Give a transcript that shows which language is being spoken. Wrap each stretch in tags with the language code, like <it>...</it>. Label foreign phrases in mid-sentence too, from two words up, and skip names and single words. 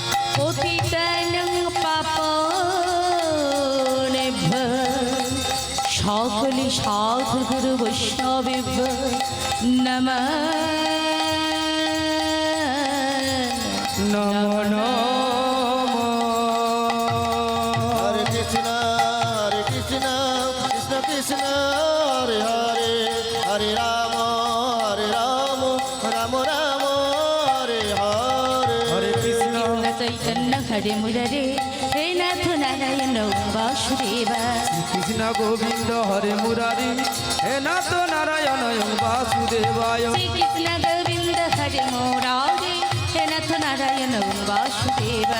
<sa>पतितानं पापनेभ्यः সকলে সাধু গুরু বৈষ্ণবেভ্য নমঃ নমো নমো Hare Krishna, Krishna Krishna, Hare Hare, Hare Rama, Rama Rama, Hare Hare. হরে কৃষ্ণ চৈতন্য হরে মুরারে হে নাথ নারায়ণ বাসুদেবা কৃষ্ণ গোবিন্দ হরে মুরারি হে নাথ নারায়ণ বাসুদেবায় শ্রীকৃষ্ণ গোবিন্দ হরে মুরারে হে নাথ নারায়ণ বাসুদেবা</sa>